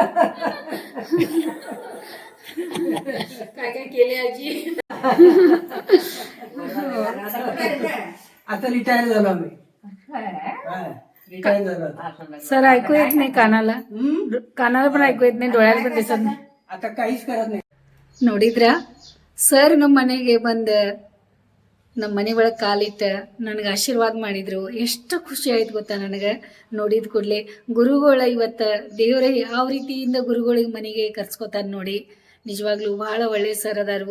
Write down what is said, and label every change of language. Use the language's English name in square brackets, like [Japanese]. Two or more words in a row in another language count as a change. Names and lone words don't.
[Marathi] काय काय केले आजी? आता रिटायर झालो आम्ही. रिटायर झालो सर ऐकू येत नाही कानाला, कानाला पण ऐकू येत नाही, डोळ्याला पण दिसत नाही. आता काहीच करत नाही. [Kannada] ನೋಡಿದ್ರ ಸರ್ ನಮ್ಮ ಮನೆಗೆ ಬಂದ ನಮ್ಮ ಮನೆ ಒಳಗೆ ಕಾಲಿಟ್ಟ ನನಗೆ ಆಶೀರ್ವಾದ ಮಾಡಿದ್ರು. ಎಷ್ಟು ಖುಷಿ ಆಯ್ತು ಗೊತ್ತಾ ನನಗೆ. ನೋಡಿದ ಕೂಡಲೇ ಗುರುಗಳ ಇವತ್ತು ದೇವರ ಯಾವ ರೀತಿಯಿಂದ ಗುರುಗಳಿಗೆ ಮನೆಗೆ ಕರ್ಸ್ಕೊತಾರ ನೋಡಿ. ನಿಜವಾಗ್ಲೂ ಭಾಳ ಒಳ್ಳೆ ಸರ್ ಅದಾರು.